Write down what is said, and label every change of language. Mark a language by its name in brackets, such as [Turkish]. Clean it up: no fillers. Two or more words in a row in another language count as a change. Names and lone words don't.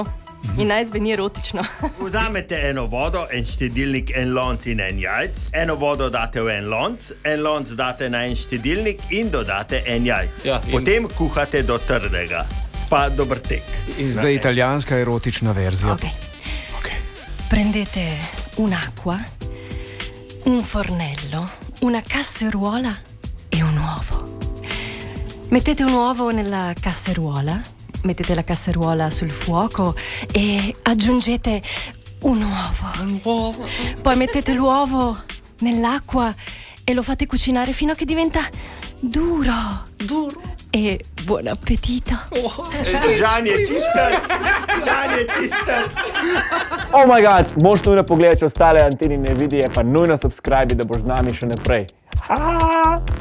[Slovenian] In naj zveni erotično. Vzamete eno vodo, en štedilnik, en lonc in en jajc. Eno vodo date v en lonc date na en štedilnik in dodate en jajc. Ja, Potem kuhate do trdega. Pa dober tek. In zdaj italijanska erotična verzija. Ok. [Italian] Prendete un'acqua, un fornello, una casseruola e un uovo. Mettete un uovo nella casseruola, mettete la casseruola sul fuoco e aggiungete un uovo. Poi mettete l'uovo nell'acqua e lo fate cucinare fino a che diventa duro. E buon appetito. [Slovenian] Žan je čister. [English] Oh my god, [Slovenian] moš nujno pogledati ostale Antinine videe, pa nujno subscribe, da boš z nami še naprej.